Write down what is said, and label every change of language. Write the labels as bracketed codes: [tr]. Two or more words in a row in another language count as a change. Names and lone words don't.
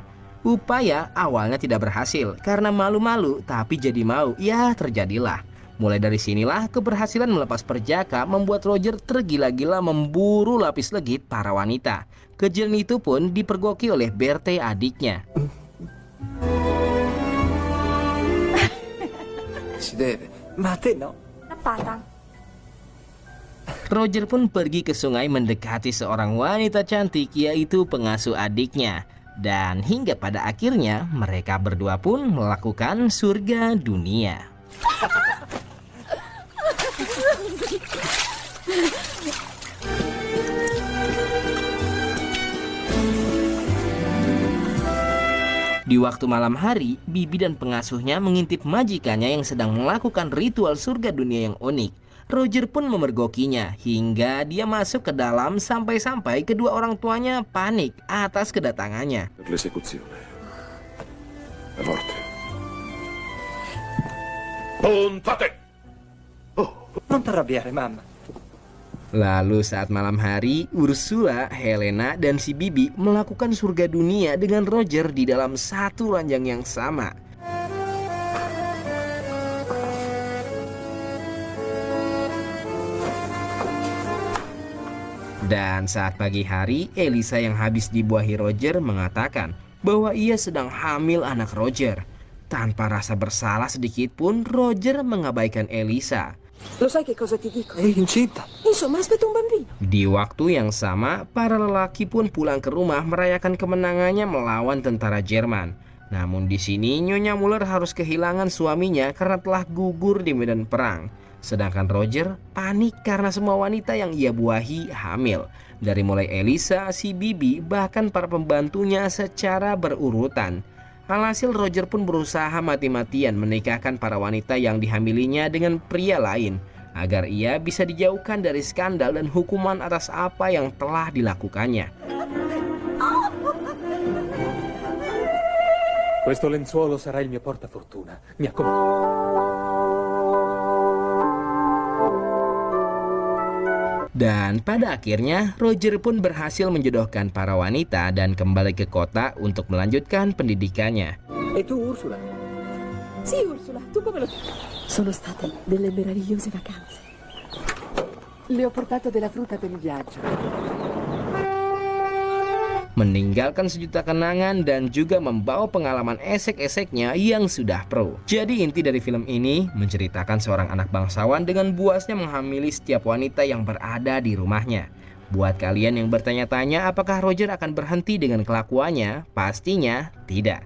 [id] Upaya awalnya tidak berhasil karena malu-malu, tapi jadi mau, ya terjadilah. Mulai dari sinilah keberhasilan melepas perjaka membuat Roger tergila-gila memburu lapis legit para wanita. Kejadian itu pun dipergoki oleh Berthe, adiknya. [it] Si deve. Ma a te no? Appata. [id] Roger pun pergi ke sungai mendekati seorang wanita cantik, yaitu pengasuh adiknya. Dan hingga pada akhirnya mereka berdua pun melakukan surga dunia. Di waktu malam hari, Bibi dan pengasuhnya mengintip majikannya yang sedang melakukan ritual surga dunia yang unik. Roger pun memergokinya hingga dia masuk ke dalam sampai-sampai kedua orang tuanya panik atas kedatangannya. [it] L'esecuzione. La morte. Puntate! Non t'arrabbiare, mamma. [id] Lalu saat malam hari, Ursula, Helena, dan si Bibi melakukan surga dunia dengan Roger di dalam satu ranjang yang sama. Dan saat pagi hari, Elisa yang habis dibuahi Roger mengatakan bahwa ia sedang hamil anak Roger. Tanpa rasa bersalah sedikit pun, Roger mengabaikan Elisa. [it] Lo sai che cosa ti dico? È incinta. Insomma, aspetta un bambino. [id] Di waktu yang sama, para lelaki pun pulang ke rumah merayakan kemenangannya melawan tentara Jerman. Namun di sini Nyonya Muller harus kehilangan suaminya karena telah gugur di medan perang. Sedangkan Roger panik karena semua wanita yang ia buahi hamil. Dari mulai Elisa, si Bibi, bahkan para pembantunya secara berurutan. Alhasil Roger pun berusaha mati-matian menikahkan para wanita yang dihamilinya dengan pria lain agar ia bisa dijauhkan dari skandal dan hukuman atas apa yang telah dilakukannya. [it] Questo lenzuolo sarà il mio portafortuna. Mi accompagni. [id] Dan pada akhirnya, Roger pun berhasil menjodohkan para wanita dan kembali ke kota untuk melanjutkan pendidikannya. [it] E tu, Ursula? Sì, Ursula, tu come lo... Sono state delle meravigliose vacanze. Le ho portato della frutta per il viaggio. [id] Meninggalkan sejuta kenangan dan juga membawa pengalaman esek-eseknya yang sudah pro. Jadi inti dari film ini menceritakan seorang anak bangsawan dengan buasnya menghamili setiap wanita yang berada di rumahnya. Buat kalian yang bertanya-tanya apakah Roger akan berhenti dengan kelakuannya, pastinya tidak.